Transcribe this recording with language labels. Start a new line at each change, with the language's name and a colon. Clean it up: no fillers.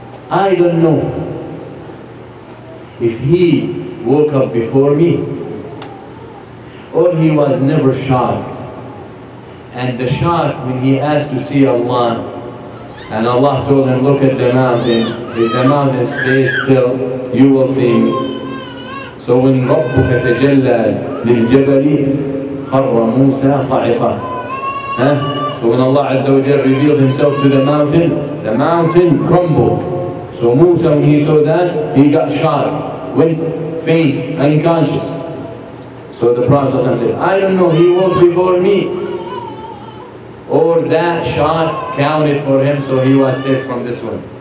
English: I don't know if he woke up before me or he was never shocked. And the shock when he asked to see Allah, and Allah told him, look at the mountain. If the mountain stays still, you will see me. So when
Arabic: ربك تجلى للجبل خر موسى صاعقا.
English: So when Allah Azza wa Jalla revealed himself to the mountain crumbled. So Musa, when he saw that, he got shot, went faint, unconscious. So the Prophet said, I don't know, he woke before me, or that shot counted for him, so he was saved from this one.